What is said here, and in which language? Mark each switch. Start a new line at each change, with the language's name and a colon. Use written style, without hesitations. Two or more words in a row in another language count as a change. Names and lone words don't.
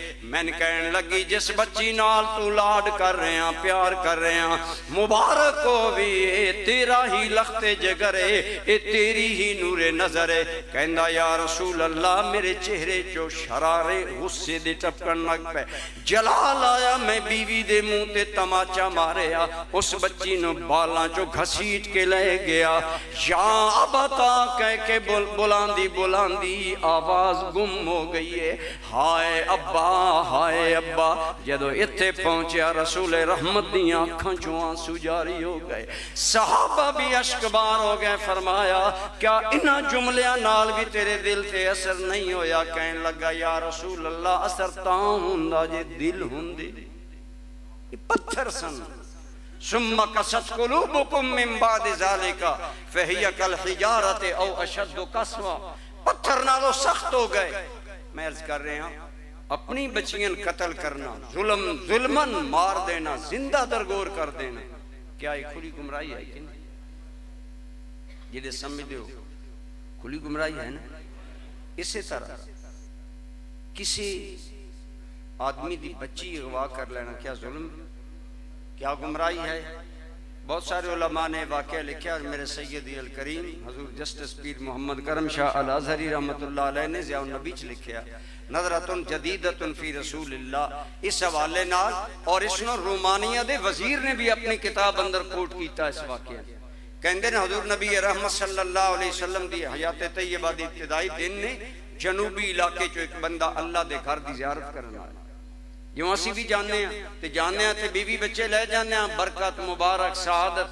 Punjabi: میں نے کہنے لگی جس بچی نال تو لاڈ کر رہے ہیں، پیار کر رہے ہیں، مبارک ہو بھی اے تیرا ہی لخت جگر ہے، اے تیری ہی نور نظر ہے۔ کہندا
Arabic: یا رسول اللہ
Punjabi: میرے چہرے چو شرارے غصے دے ٹپکن لگ پہ، جلال آیا، میں بیوی دے منہ تے تماچا ماریا، اس بچی نو بالاں چو گھسیٹ کے لے گیا،
Arabic: یا ابتا
Punjabi: کہہ کے بلاندی آواز گم ہو گئی ہے، ہائے ابا، جدو اتھے پہنچیا رسول رحمت دیاں آنکھاں چو آنسو جاری ہو گئے، صحابہ بھی اشکبار ہو گئے۔ فرمایا کیا انہاں جملیاں نال بھی تیرے دل تے اثر نہیں ہویا؟ کہنے لگا
Arabic: یا رسول اللہ
Punjabi: اثر تاں ہوندا جے دل ہوندے، یہ پتھر سن۔
Arabic: ثم قست قلوبکم من بعد ذالک فہی کالحجارۃ او اشد قسوہ،
Punjabi: پتھر نالوں سخت ہو گئے۔
Urdu: میں عرض کر رہے ہیں اپنی بچیاں قتل کرنا، ظلمن مار دینا، زندہ درگور کر دینا، کیا یہ کھلی گمراہی ہے کہ نہیں؟
Punjabi: جدے سمجھ دیو کھلی گمراہی ہے نا۔ اسی طرح کسی آدمی دی بچی اغوا کر لینا کیا ظلم، کیا گمراہی ہے؟ بہت سارے علماء نے واقعہ لکھا، اور میرے سیدی الکریم حضور جسٹس پیر محمد کرم شاہ الازہری
Arabic: رحمت اللہ علیہ
Punjabi: نے ضیاء النبی چ لکھیا نظرۃ جدیدۃ فی رسول اللہ، اس حوالے نال، اور اس نو رومانیہ دے وزیر نے بھی اپنی کتاب اندر کوٹ کیتا اس واقعہ۔ کہندے نے حضور نبی رحمت
Arabic: صلی اللہ علیہ وسلم
Punjabi: دی حیات طیبہ دی ابتدائی دن نے جنوبی علاقے چو ایک بندہ اللہ دے گھر دی زیارت کرنا ہے، جو اسی بھی جاننے ہیں تے بیوی بچے لے جانے ہیں، برکت مبارک سعادت۔